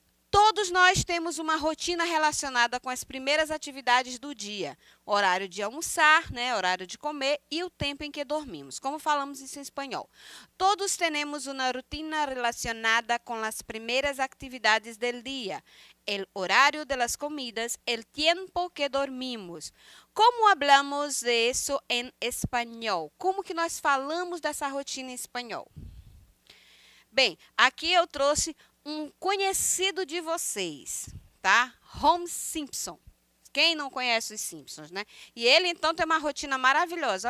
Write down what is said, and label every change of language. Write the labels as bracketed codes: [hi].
[pt] Todos nós temos uma rotina relacionada com as primeiras atividades do dia. Horário de almoçar, né, horário de comer e o tempo em que dormimos. Como falamos isso em espanhol? Todos temos uma rotina relacionada com as primeiras atividades do dia. O horário [es] de las comidas, el tiempo que dormimos. Como hablamos [pt] de isso em espanhol? Como que nós falamos dessa rotina em espanhol? Bem, aqui eu trouxe um conhecido de vocês, tá? Homer Simpson. Quem não conhece os Simpsons, né? E ele, então, tem uma rotina maravilhosa.